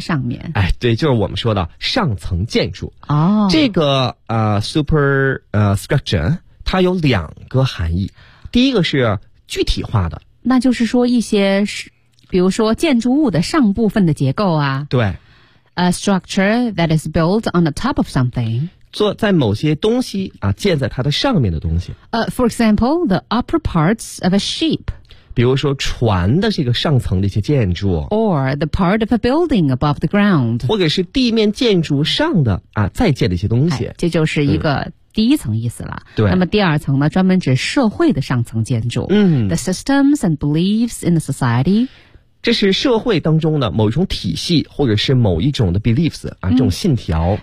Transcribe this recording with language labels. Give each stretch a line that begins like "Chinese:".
Chinese: 上面。对，就是我们说的上层建筑。哦，这个superstructure 它有两个含义，第一个是具体化的，那就是说一些比如说建筑物的上部分的结构啊。对
English: ，a structure that is built on the top of something。
Chinese: 做在某些东西啊，建在它的上面的东西。
English: For example, the upper parts of a ship。
Chinese: 比如说船的这个上层的一些建筑
English: or the part of a building above the ground，
Chinese: 或者是地面建筑上的啊再建的一些东西、这就是一个第一层意思了。对，那么第二层呢，专门指社会的上层建筑。
English: The systems and beliefs in the society，
Chinese: 这是社会当中的某一种体系或者是某一种的 beliefs 啊，这种信条。